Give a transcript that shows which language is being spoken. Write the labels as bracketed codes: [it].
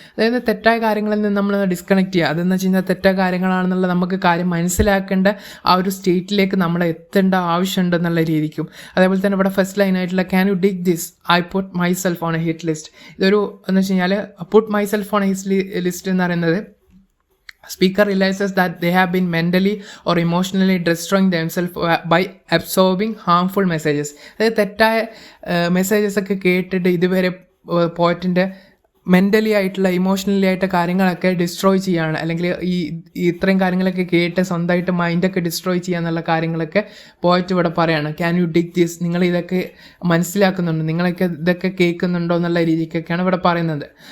[ml] അതായത് തെറ്റായ കാര്യങ്ങളിൽ നിന്ന് നമ്മൾ ഡിസ്കണക്ട് ചെയ്യുക. അതെന്ന് വെച്ച് കഴിഞ്ഞാൽ തെറ്റായ കാര്യങ്ങളാണെന്നുള്ള നമുക്ക് കാര്യം മനസ്സിലാക്കേണ്ട ആ ഒരു സ്റ്റേറ്റിലേക്ക് നമ്മൾ എത്തേണ്ട ആവശ്യമുണ്ടെന്നുള്ള രീതിക്കും. അതേപോലെ തന്നെ ഇവിടെ first ലൈനായിട്ടുള്ള [en] Can you dig this, I put myself on a hit list. [ml] ഇതൊരു എന്ന് വെച്ച് കഴിഞ്ഞാൽ [en] put myself on a list [ml] എന്ന് പറയുന്നത് [en] speaker realizes that they have been mentally or emotionally destroying themselves by absorbing harmful messages. [ml] അതായത് തെറ്റായ messages ഒക്കെ കേട്ടിട്ട് ഇതുവരെ പോയിട്ടിൻ്റെ മെൻ്റലി ആയിട്ടുള്ള ഇമോഷണലി ആയിട്ട് കാര്യങ്ങളൊക്കെ ഡിസ്ട്രോയ് ചെയ്യുകയാണ്, അല്ലെങ്കിൽ ഈ ഇത്രയും കാര്യങ്ങളൊക്കെ കേട്ട് സ്വന്തമായിട്ട് മൈൻഡൊക്കെ ഡിസ്ട്രോയ് ചെയ്യുക എന്നുള്ള കാര്യങ്ങളൊക്കെ പോയിട്ട് ഇവിടെ പറയാണ്. [en] can you dig this, [ml] നിങ്ങൾ ഇതൊക്കെ മനസ്സിലാക്കുന്നുണ്ടോ, നിങ്ങളൊക്കെ ഇതൊക്കെ കേൾക്കുന്നുണ്ടോ എന്നുള്ള രീതിക്കൊക്കെയാണ് ഇവിടെ പറയുന്നത്.